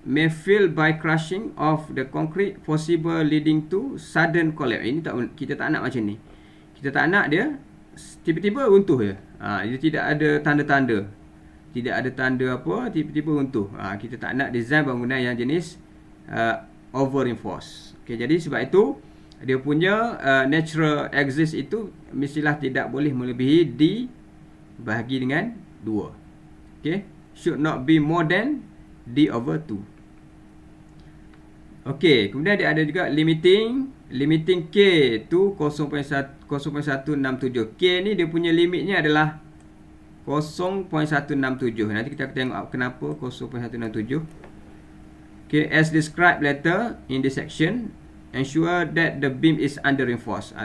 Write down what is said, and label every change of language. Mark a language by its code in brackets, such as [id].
[en] May fail by crushing of the concrete, possible leading to sudden collapse. [ms] Ini kita tak nak macam ni. Kita tak nak dia tiba-tiba runtuh je. Dia tidak ada tanda-tanda. Tidak ada tanda apa, tiba-tiba runtuh. Kita tak nak design bangunan yang jenis over reinforced. Okay, jadi sebab itu dia punya natural exist itu mestilah tidak boleh melebihi D bahagi dengan 2. [en] Okay, should not be more than D over 2. [ms] Okay, kemudian dia ada juga limiting K tu 0.167. K ni dia punya limitnya adalah 0.167. Nanti kita akan tengok kenapa 0.167. [en] Okay, as described later in this section, ensure that the beam is under reinforced.